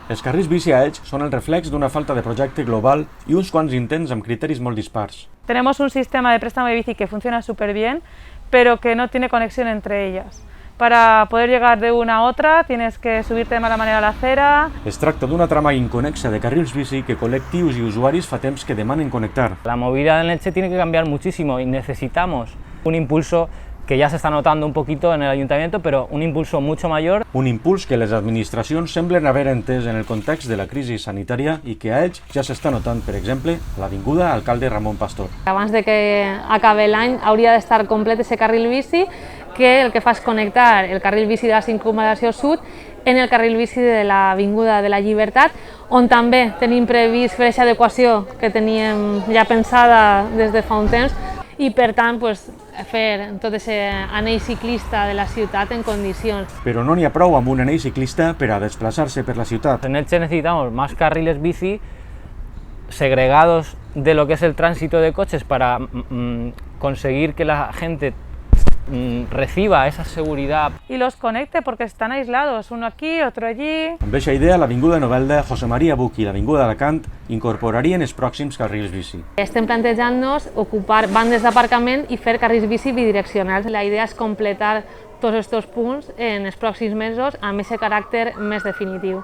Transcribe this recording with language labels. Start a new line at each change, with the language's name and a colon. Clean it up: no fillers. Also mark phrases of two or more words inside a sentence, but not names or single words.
Catalan: Els carrils bici a Elx són el reflex d'una falta de projecte global i uns quants intents amb criteris molt dispars.
Spanish: Tenemos un sistema de préstamo de bici que funciona súper bien, pero que no tiene conexión entre ellas. Para poder llegar de una a otra tienes que subirte de mala manera a la acera.
Catalan: Es tracta d'una trama inconexa de carrils bici que col·lectius i usuaris fa temps que demanen connectar.
Spanish: La movilidad en Elche tiene que cambiar muchísimo y necesitamos un impulso que ya se está notando un poquito en el ayuntamiento, pero un impulso mucho mayor.
Catalan: Un impuls que les administracions semblen haver entès en el context de la crisi sanitària i que a Elx ja s'està notant, per exemple, a l'avinguda Alcalde Ramon Pastor. Abans de que acabi l'any hauria d'estar complet aquest carril bici, que el que fa és connectar el carril bici de la circunvalació sud en el carril bici de l'Avinguda de la Llibertat, on també tenim previst fer aquesta adequació que teníem ja pensada des de fa un temps, i per tant fer tot aquest anell ciclista de la ciutat en condicions. Però no n'hi ha prou amb un anell ciclista per a desplaçar-se per la ciutat.
Spanish: En Elche necesitamos más carriles bici segregados de lo que es el tránsito de coches para conseguir que la gente reciba esa seguridad. Y los conecte porque están aislados, uno aquí, otro allí.
Catalan: Amb aquesta idea, l'Avinguda Novelda, José María Buch i l'Avinguda d'Alacant incorporarien els pròxims carrils bici. Estem plantejant-nos ocupar bandes d'aparcament i fer carrils bici bidireccionals. La idea és completar tots aquests punts en els pròxims mesos amb aquest caràcter més definitiu.